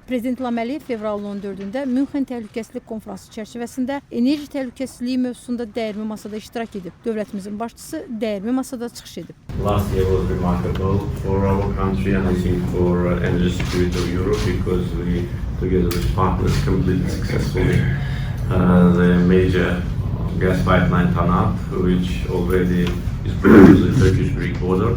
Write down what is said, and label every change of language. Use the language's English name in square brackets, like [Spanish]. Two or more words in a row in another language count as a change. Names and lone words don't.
[Azerbaijani] Prezident İlham Əliyev fevralın 14-də Münxen Təhlükəsizlik Konfransı çərçivəsində enerji təhlükəsizliyi mövzusunda dəyirmi masada iştirak edib. Dövlətimizin başçısı dəyirmi masada çıxış edib. [English] Last year was remarkable for our country and I think for energy security of Europe because we, together with partners, completed successfully the major gas pipeline TANAP, which already is brought to the Turkish-Greek border.